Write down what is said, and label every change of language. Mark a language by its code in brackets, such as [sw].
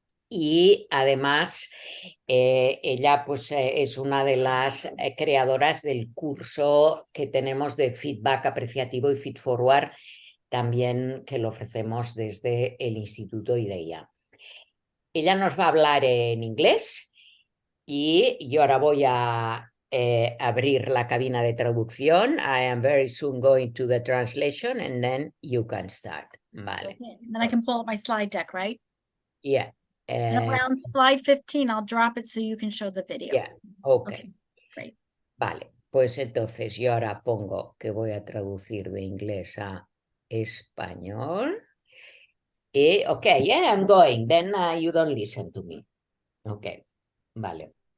[es] Y además ella pues es una de las creadoras del curso que tenemos de feedback apreciativo y feed forward, también que lo ofrecemos desde el Instituto IDEA. Ella nos va a hablar en inglés y yo ahora voy a abrir la cabina de traducción. [en] I am very soon going to the translation and then you can start. [es] Vale. [en] Okay. And then I can pull up my slide deck, right? Yeah. And around slide 15, I'll drop it so you can show the video. Yeah. Okay. Okay, great. [es] Vale, pues entonces yo ahora pongo que voy a traducir de inglés a español. [en] Y, okay, yeah, I'm going. Then you don't listen to me. [es] Okay, vale.